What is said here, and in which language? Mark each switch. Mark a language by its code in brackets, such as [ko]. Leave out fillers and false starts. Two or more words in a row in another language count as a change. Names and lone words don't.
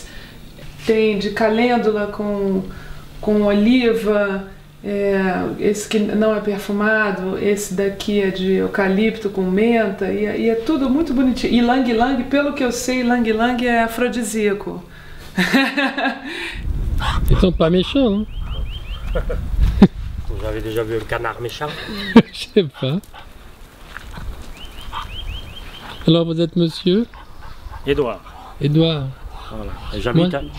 [pt] Tem de calêndula com oliva, esse que não é perfumado, esse daqui é de eucalipto com menta, e é tudo muito bonitinho. E Ylang Ylang, pelo que eu sei, Ylang Ylang é afrodisíaco. [fr] Ils sont pas méchants, hein? Vous avez déjà vu un canard méchant? Je sais pas. Alors vous êtes monsieur Édouard. Édouard. Voilà. Et